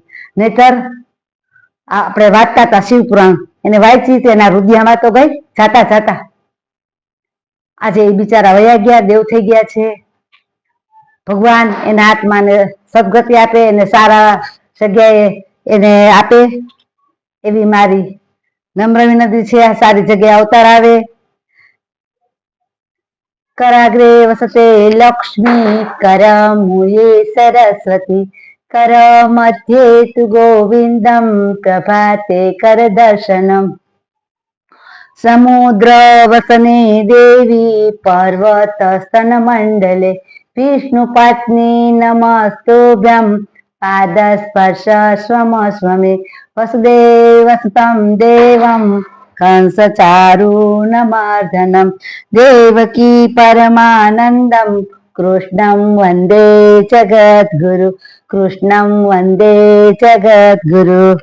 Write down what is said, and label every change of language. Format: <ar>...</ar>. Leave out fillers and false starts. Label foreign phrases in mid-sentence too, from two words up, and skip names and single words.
<gu>નહીતર આપણે વાંચતા હતા શિવપુરાણ, એને વાંચી એના રુદિયામાં તો ગઈ જાતા જાતા. આજે એ બિચારા વયા ગયા, દેવ થઈ ગયા છે. ભગવાન એના આત્માને સદગતિ આપે, એને સારા જગ્યાએ એને આપે એવી મારી નમ્ર વિનંતી છે. સારી જગ્યાએ અવતાર આવે.</gu> <sa>कराग्रे वसते लक्ष्मी, करमूले सरस्वती, कर मध्ये तु गोविंदम, प्रभाते कर दर्शनम, समुद्र वसने देवी, पर्वत स्तन मंडले, विष्णु पत्नी नमस्तुभ्यं, पाद स्पर्श स्वम स्वमे, वसुदेव सुतं देवं, कंस चारूणमर्दनं, देवकी परमानन्दं, कृष्णं वन्दे जगद्गुरु, कृष्णं वन्दे जगद्गुरु.</sa>